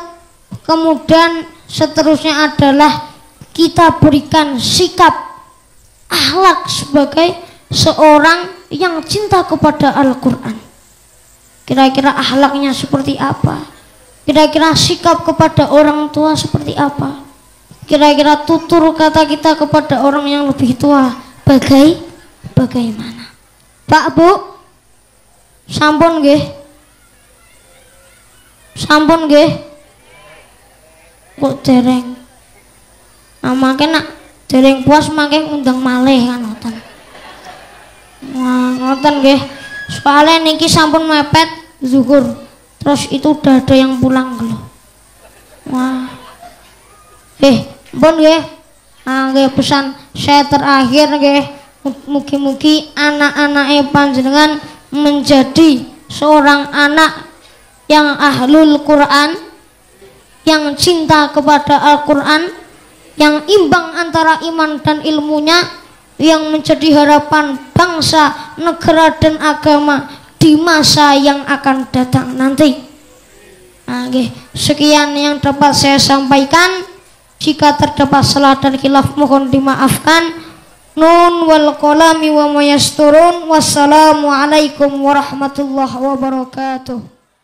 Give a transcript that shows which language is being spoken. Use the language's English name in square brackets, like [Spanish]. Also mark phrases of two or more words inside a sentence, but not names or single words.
[Indonesian] Kemudian seterusnya adalah kita berikan sikap akhlak sebagai seorang yang cinta kepada Al-Quran. Kira-kira akhlaknya seperti apa? Kira-kira sikap kepada orang tua seperti apa? Kira-kira tutur kata kita kepada orang yang lebih tua bagaimana? [Javanese] Pak, Bu, sampun nggih? Sampun nggih? Kok dereng? Nah, makin nak dereng puas makin undang malih kan ngoten. Wah, ngoten nggih. Soalnya niki sampun mepet zuhur. [Indonesian] Terus itu udah ada yang pulang loh. [Javanese] Wah. Pun nggih. [Indonesian] Ah nggih pesan saya terakhir nggih. [Javanese] Mugi-mugi anak-anake panjenengan [Indonesian] menjadi seorang anak yang [Arabic] أهل القرآن, [Indonesian] yang cinta kepada Al-Quran, yang imbang antara iman dan ilmunya, yang menjadi harapan bangsa, negara dan agama di masa yang akan datang nanti. Nah, sekian yang dapat saya sampaikan. Jika terdapat salah dan khilaf mohon dimaafkan. [Arabic] ن والقلم وما يسطرون. والسلام عليكم ورحمة الله وبركاته.